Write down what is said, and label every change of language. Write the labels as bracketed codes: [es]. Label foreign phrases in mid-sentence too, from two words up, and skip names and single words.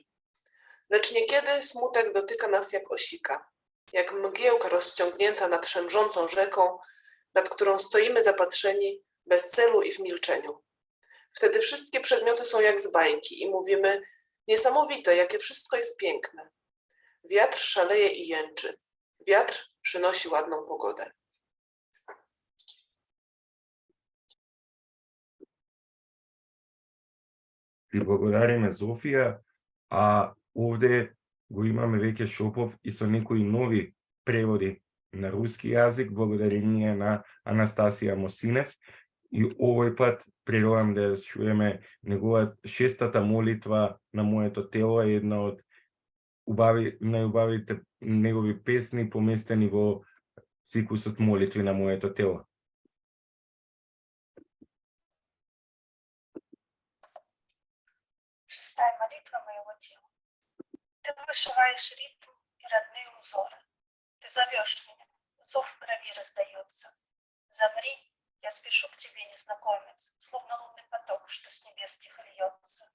[pl] Lecz niekiedy smutek dotyka nas jak osika, jak mgiełka rozciągnięta nad szemrzącą rzeką, nad którą stoimy zapatrzeni bez celu i w milczeniu. Wtedy wszystkie przedmioty są jak z bajki i mówimy: niesamowite, jakie wszystko jest piękne. Wiatr szaleje i jęczy. Wiatr przynosi ładną pogodę. [mk] Ти благодариме, Зофија, а овде го имаме веќе Шопов и со некои нови преводи на руски јазик, благодарение на Анастасија Мосинес. И овој пат природам да чуеме негова шестата молитва на моето тело е една од најубавите негови песни поместени во цикусот молитви на моето тело. [ru] Шестая молитва моего тела. Ты вышиваешь ритм и родные узоры. Ты зовешь меня, зов в крови раздается. Замри, я спешу к тебе, незнакомец, словно лунный поток, что с небес тихо льется.